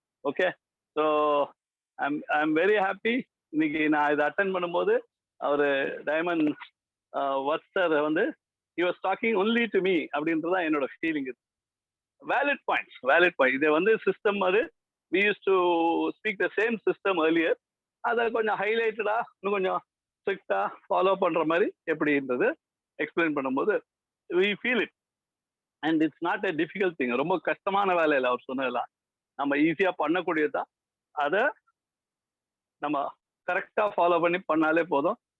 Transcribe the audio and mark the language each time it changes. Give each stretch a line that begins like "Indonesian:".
English: Okay, so I am very happy.
Tamil: இன்னைக்கு நான் இதை அட்டென்ட் பண்ணும்போது அவர் டைமண்ட் வர்ஸ் சார் வந்து
English: he was talking only to me
Tamil: அப்படின்றதா என்னோட ஃபீலிங்.
English: valid points.
Tamil: இதை வந்து சிஸ்டம் அது
English: we used to speak the same system earlier.
Tamil: அதை கொஞ்சம் ஹைலைட்டடா இன்னும் கொஞ்சம் ஸ்ட்ரிக்டா ஃபாலோ பண்ற மாதிரி எப்படின்றது எக்ஸ்பிளைன் பண்ணும்போது
English: we feel it and it's not a difficult thing.
Tamil: ரொம்ப கஷ்டமான வேலை இல்லை அவர் சொன்னதெல்லாம். நம்ம ஈஸியா பண்ணக்கூடியதான். அதை நம்ம கரெக்டா ஃபாலோ பண்ணி பண்ணாலே போதும்.